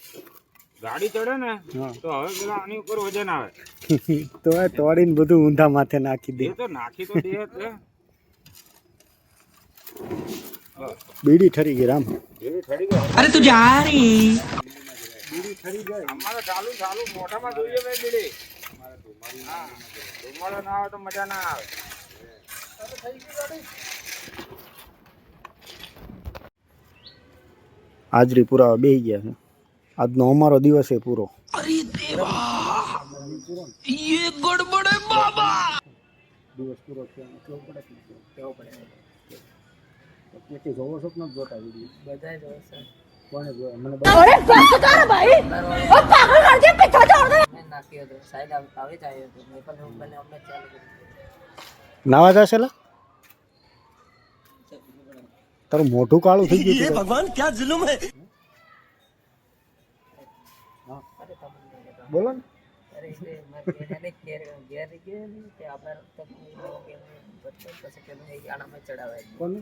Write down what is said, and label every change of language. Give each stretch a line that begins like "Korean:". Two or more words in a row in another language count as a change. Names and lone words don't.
Gujarati: ગાડી ચડે ને હા. તો હવે પેલા આની ઉપર વજન આવે. તો એ તોડીને બધું ઊંધા માથે નાખી દે. એ તો નાખી તો દે જ છે. બીડી ઠરી ગઈ રામ. એવી ઠરી ગઈ.
Hindi: अरे तू जा रही
Gujarati: અમારે ચાલુ મોઢામાં જોઈએ ભાઈ બીડી. હા, ધુમાડો ના આવે તો મજા ના આવે. હાજરી પુરાવા બેસી ગયા છે. આજનો અમારો દિવસ એ પૂરો.
Hindi: अरे देवा ये गड़बड़ है बाबा.
Gujarati: દિવસ પૂરો થયો એટલો પડે કેવો પડે. જોવો છો કે નથી જોતા વિડીયો? બધાય જોવે છે. કોને જોવે? મને
Hindi: अरे बस कर भाई ओ पागल कर दिया पीछे छोड़ दे
Gujarati: મેં નાખ્યો હતો સાઈડ આવી જાય તો મેં પણ હું બને અમને ચાલુ કરી નાવા જશે લા તારું મોઢું કાળું થઈ ગયું ભગવાન ક્યાં જુલુમ હે બોલો ને કોનું